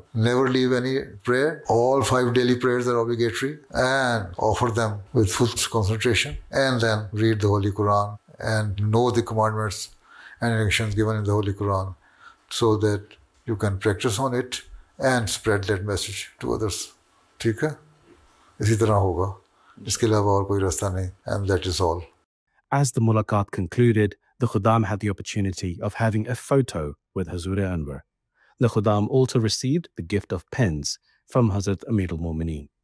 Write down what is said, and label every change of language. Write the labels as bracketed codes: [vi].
[en] Never leave any prayer. All 5 daily prayers are obligatory, and offer them with full concentration. And then read the Holy Quran and know the commandments and injunctions given in the Holy Quran, so that you can practice on it and spread that message to others. [ur] ٹھیک ہے، اسی طرح ہوگا، اس کے علاوہ اور کوئی راستہ نہیں. [en] And that is all. As the mulaqat concluded, the Khuddam had the opportunity of having a photo with Hazur Anwar. The Khuddam also received the gift of pens from Hazrat Amir al-Mu'mineen.